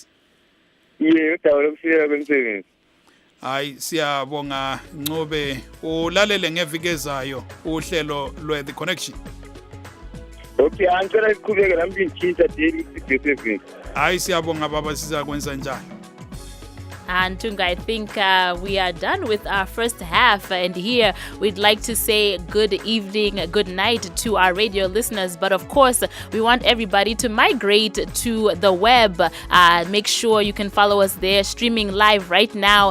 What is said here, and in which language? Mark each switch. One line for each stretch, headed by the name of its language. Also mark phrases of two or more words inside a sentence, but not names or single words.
North Ndebele: Udaba lokusilela kwemisebenzi. Hayi siyabonga Ncube, ulalele ngeviki ezayo uhlelo lwe The Connection. Okay, angicela iqhubeke nami ngithinta daily ku-7. Hayi siyabonga baba, sizakwenza njani?
English: And Tunga, I think we are done with our first half. And here we'd like to say good evening, good night to our radio listeners. But of course, we want everybody to migrate to the web. Make sure you can follow us there, streaming live right now.